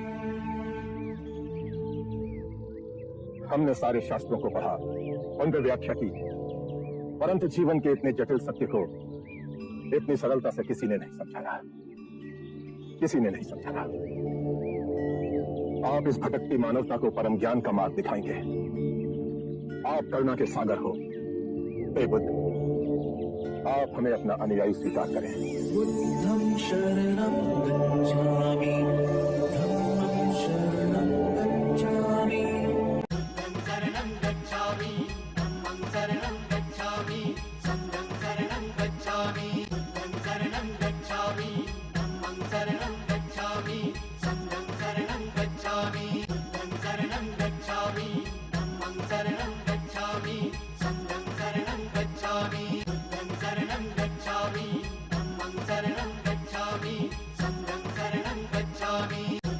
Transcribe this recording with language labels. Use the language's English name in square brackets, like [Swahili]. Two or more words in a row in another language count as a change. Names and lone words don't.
[Hindi] हमने सारे शास्त्रों को पढ़ा, उन पर व्याख्या की, परंतु जीवन के इतने जटिल सत्य को इतनी सरलता से किसी ने नहीं समझाया, किसी ने नहीं समझाया। आप इस भटकती मानवता को परम ज्ञान का मार्ग दिखाएंगे। आप करुणा के सागर हो। हे बुद्ध, आप हमें अपना अनुयायी स्वीकार करें। [Pali] बुद्धं शरणं गच्छामि, धम्मं शरणं गच्छामि, बुद्धं शरणं गच्छामि, धम्मं शरणं गच्छामि, संघं शरणं गच्छामि, बुद्धं शरणं गच्छामि, धम्मं शरणं गच्छामि, संघं शरणं गच्छामि, बुद्धं शरणं गच्छामि, धम्मं शरणं गच्छामि, संघं शरणं गच्छामि, बुद्धं शरणं गच्छामि, धम्मं शरणं गच्छामि, संघं शरणं गच्छामि।